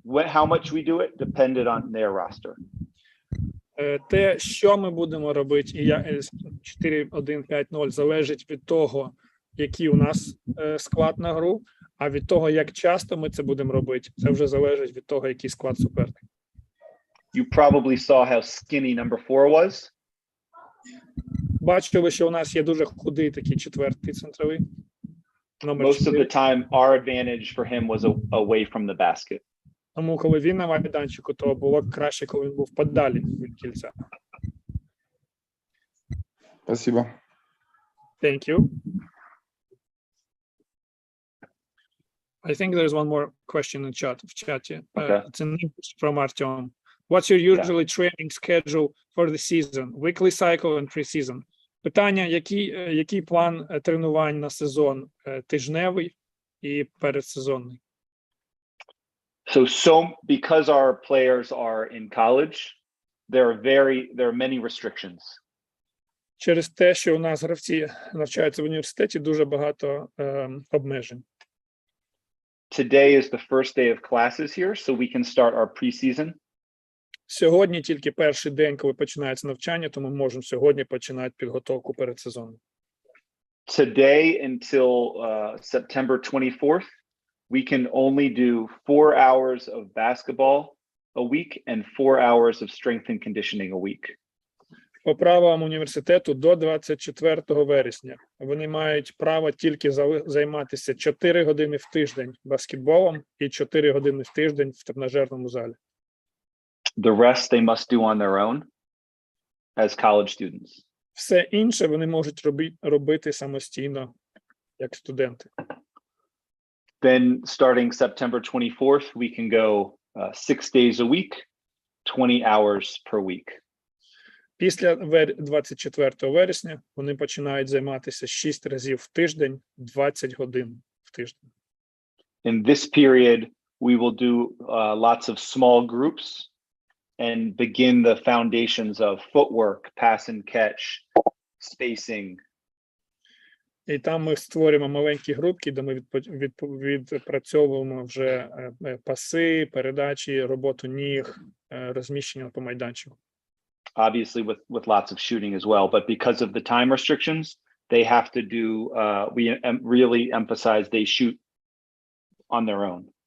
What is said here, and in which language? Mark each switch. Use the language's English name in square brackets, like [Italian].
[English] How much we do it depended on their roster. [Ukrainian] Те, що ми будемо робити, і 4-1-5-0 залежить від того, який у нас склад на гру, а від того, як часто ми це будемо робити, це вже залежить від того, який склад суперника. [English] You probably saw how skinny number 4 was. [Ukrainian] Бачили, що у нас є дуже худий такий четвертий центровий. [English] Most of the time, our advantage for him was away from the basket. [Ukrainian] Тому, коли він на майданчику, то було краще, коли він був подалі від кільця. [Russian] Спасибо. [English] Thank you. I think there's one more question in chat. Okay. It's an English from Artyom. What's your usually training schedule for the season? Weekly cycle and pre-season. [Ukrainian] Питання, який план тренувань на сезон? Тижневий і передсезонний. [English] So because our players are in college, there are many restrictions. [Ukrainian] Через те, що у нас гравці навчаються в університеті, дуже багато обмежень. [English] Today is the first day of classes here, so we can start our preseason. [Ukrainian] Сьогодні тільки перший день, коли починається навчання, тому ми можемо сьогодні починати підготовку перед сезоном. [English] Today until September 24th, we can only do 4 hours of basketball a week and 4 hours of strength and conditioning a week. [Ukrainian] По правилам університету до 24 вересня вони мають право тільки займатися 4 години в тиждень баскетболом і 4 години в тиждень в тренажерному залі. [English] The rest they must do on their own as college students. [Ukrainian] Все інше вони можуть робити самостійно, як студенти. [English] Then starting September 24th, we can go 6 days a week, 20 hours per week. [Ukrainian] Після 24 вересня вони починають займатися 6 разів в тиждень, 20 годин в тиждень. [English] In this period, we will do lots of small groups and begin the foundations of footwork, pass and catch, spacing. [Ukrainian] І там ми створюємо маленькі групки, де ми відпрацьовуємо вже паси, передачі, роботу ніг, розміщення по майданчику. [English] Obviously with lots of shooting as well, but because of the time restrictions, they have to do, we really emphasize they shoot on their own.